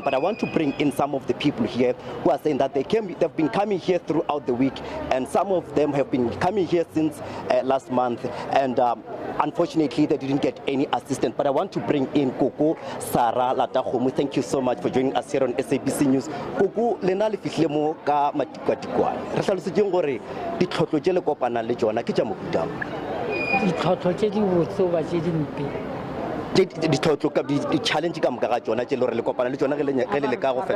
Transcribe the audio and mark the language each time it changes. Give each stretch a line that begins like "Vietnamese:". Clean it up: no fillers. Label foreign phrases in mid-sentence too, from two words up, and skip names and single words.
English: But I want to bring in some of the people here who are saying that they've been coming here throughout the week, and some of them have been coming here since last month, and unfortunately they didn't get any assistance. But I want to bring in Koko Sarah Latahomu. Thank you so much for joining us here on SABC News.
Northern Sotho: Koko lena le fihle mo ka matikwatikwane re hlalosetse gore ditlhotlo tse le kopana le tsona ke tša mofuta ditlhotlo tse di botse ba tse dimpe ditlhotlo ka di-challenge ka moka ga tsona tse le gore le kopana le tsona ge le ka go